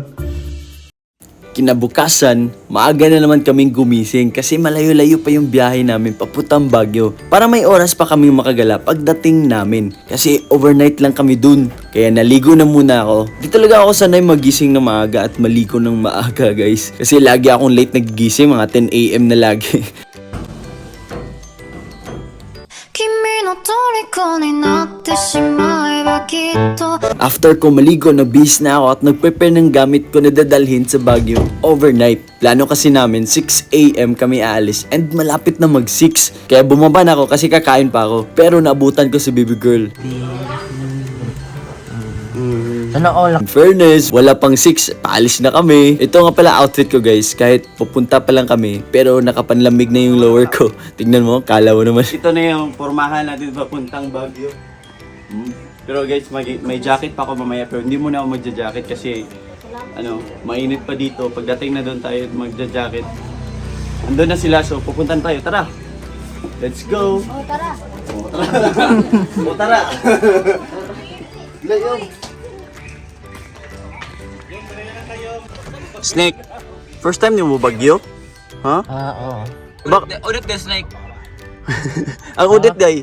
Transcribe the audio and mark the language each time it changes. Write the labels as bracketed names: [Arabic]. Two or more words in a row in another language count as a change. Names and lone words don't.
[Filipino] Kinabukasan, maaga na naman kaming gumising kasi malayo-layo pa yung biyahe namin papuntang Baguio para may oras pa kaming makagala pagdating namin. Kasi overnight lang kami dun, kaya naligo na muna ako. Di talaga ako sanay magising ng maaga at maligo ng maaga guys. Kasi lagi akong late nagigising, mga 10 AM na lagi. [Japanese] 君の虜になってしまえばきっと [Filipino] After ko maligo, nabihis na ako at nag-prepare ng gamit ko na dadalhin sa Baguio overnight. Plano kasi namin 6 AM kami aalis and malapit na mag-6. Kaya bumaba na ako kasi kakain pa ako. Pero naabutan ko si baby girl. Sana all. [English] In fairness, [Filipino] wala pang 6, paalis na kami. Ito nga pala outfit ko guys, kahit pupunta pa lang kami, pero nakapanlamig na yung lower ko. Tignan mo, kala mo naman. Ito na yung pormahan natin papuntang Baguio. Pero guys, may jacket pa ako mamaya, pero hindi muna ako magja-jacket kasi mainit pa dito. Pagdating na doon tayo magja-jacket. Andun na sila, so pupuntan tayo. Tara! [English] Let's go! [Filipino] Oh, tara. O tara! Snake, [English] first time [Filipino] niyo mo Baguio? Ha? Oo. Udit day, Snake. Ang udit day.